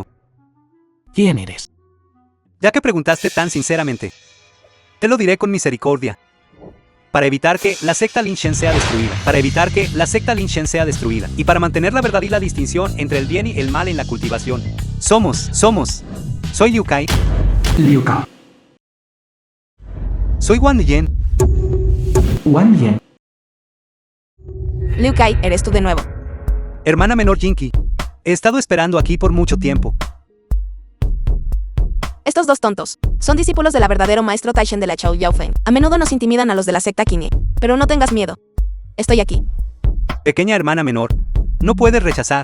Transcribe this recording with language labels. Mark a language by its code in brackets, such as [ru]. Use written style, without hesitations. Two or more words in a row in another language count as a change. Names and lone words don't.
[es] ¿Quién eres? Ya que preguntaste tan sinceramente, te lo diré con misericordia. Para evitar que la secta Lin Shen sea destruida. Para evitar que la secta Lin Shen sea destruida. Y para mantener la verdad y la distinción entre el bien y el mal en la cultivación. Soy Liu Kai. Liu Kai. Soy Wang Yen. Wang Yen. Liu Kai, eres tú de nuevo. Hermana menor Jinky. He estado esperando aquí por mucho tiempo. Estos dos tontos son discípulos del verdadero maestro Taishen de la Chao Yaofeng. A menudo nos intimidan a los de la secta Qinye. Pero no tengas miedo. Estoy aquí. Pequeña hermana menor, no puedes rechazar.